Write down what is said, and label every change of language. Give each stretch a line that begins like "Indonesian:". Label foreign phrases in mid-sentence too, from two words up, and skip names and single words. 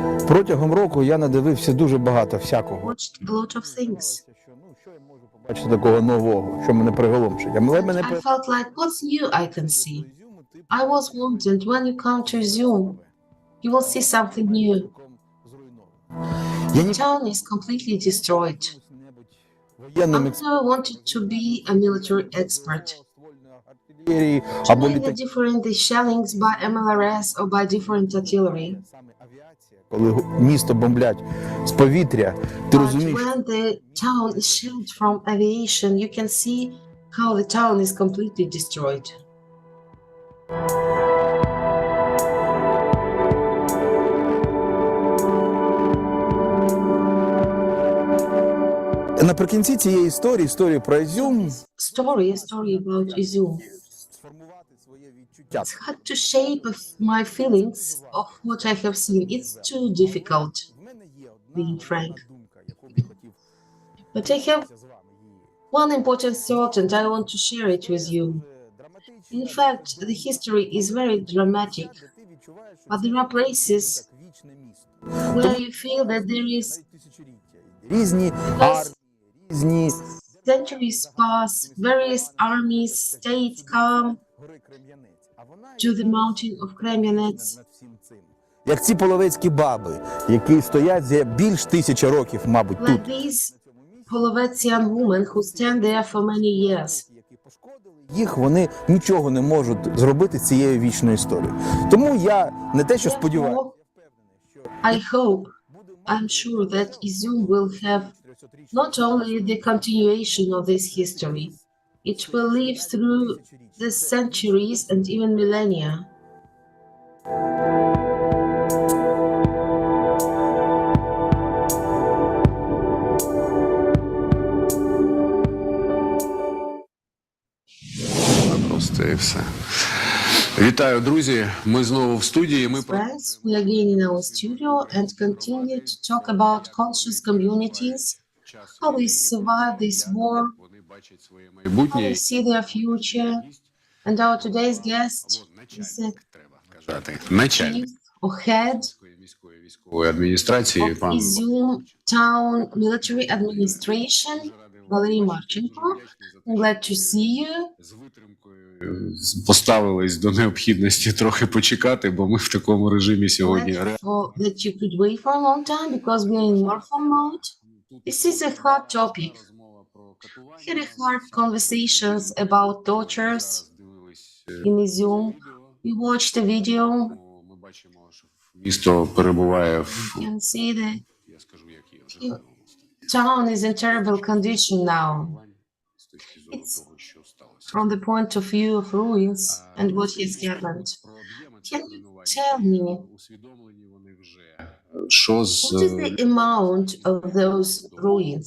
Ukrainian: Протягом року я надивився дуже багато всякого.
English: Watched a lot of things.
Ukrainian: Бачите, такого нового, що мене приголомшить.
English: I felt like, what's new I can see? I was wondering, when you come to Zoom, you will see something new. The town is completely destroyed. I never wanted to be a military expert. To make the different the shellings by MLRS or by different artillery.
Ukrainian: Коли місто бомблять з повітря, ти розумієш,
English: when the town is shelled from aviation, you can see how the town is completely destroyed.
Ukrainian: наприкінці цієї історії про Ізюм,
English: Story about Izum. It's hard to shape my feelings of what I have seen. It's too difficult, being frank. But I have one important thought and I want to share it with you. In fact, the history is very dramatic, but there are places where you feel that there is centuries pass, various armies, states come to the mountain of Kremyanets.
Ukrainian: як ці половецькі баби, які стоять за більш 1000 років, мабуть, тут.
English: Like these Polovetian women who stand there for many years.
Ukrainian: Їх вони нічого не можуть зробити з цією вічною історією. Тому я не те, що сподіваюся.
English: I hope, I'm sure that Izum will have not only the continuation of this history, it will live through the centuries and even millennia.
Ukrainian: Просто і все. Вітаю, друзі. Ми знову в студії.
English: Friends, we are again in our studio and continue to talk about conscious communities, how they survive this war, how they see their future. And our today's guest is the chief or head
Ukrainian: адміністрації,
English: of Izum Town Military Administration, Valery Marchenko. I'm glad to see you.
Ukrainian: Поставились до необхідності трохи почекати, бо ми в такому режимі сьогодні.
English: That you could wait for a long time because we're in warfare mode. This is a hard topic. We had a hard conversations about tortures in Izum. We watched the video.
Ukrainian: Місто перебуває в
English: You can see the town is in terrible condition now. It's from the point of view of ruins and what has happened. Can you tell me what is the amount of those ruins